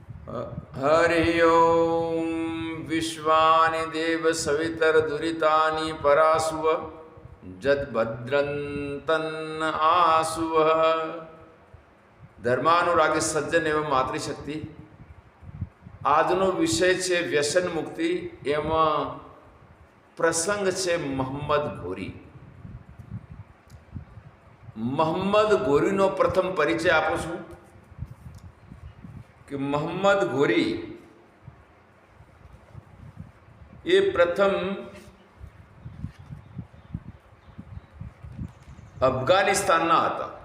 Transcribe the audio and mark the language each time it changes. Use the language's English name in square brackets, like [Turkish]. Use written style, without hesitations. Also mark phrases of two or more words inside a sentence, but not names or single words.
[Sanskrit] हरि ओम विश्वानि देव सवितर दुरितानि परासुव जद्भद्रन्तन् आसुव। [Hindi] धर्मानुरागी सज्जन एवं मातृशक्ति [Gujarati] આજનો વિષય છે વ્યસન મુક્તિ। એમાં પ્રસંગ છે મોહમ્મદ ઘોરી। મોહમ્મદ ઘોરીનો પ્રથમ પરિચય આપું છું કે મોહમ્મદ ઘોરી એ પ્રથમ અફઘાનિસ્તાનના હતા।